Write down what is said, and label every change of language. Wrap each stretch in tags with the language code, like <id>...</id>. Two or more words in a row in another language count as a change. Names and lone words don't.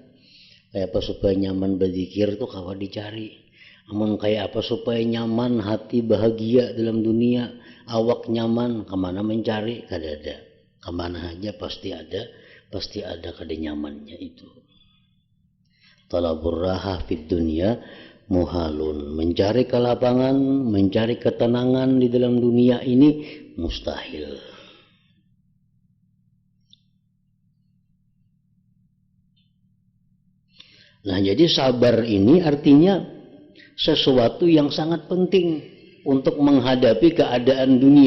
<bjn>Kayak apa supaya nyaman berzikir tuh kawah dicari. Namun kayak apa supaya nyaman hati bahagia dalam dunia, awak nyaman, kemana mencari? Kada ada. Kemana aja pasti ada kada nyamannya itu.</bjn> <ar>طلب الراحة في الدنيا محال.</ar> <id>Mencari kelapangan, mencari ketenangan di dalam dunia ini mustahil. Nah, jadi sabar ini artinya sesuatu yang sangat penting untuk menghadapi keadaan dunia.</id>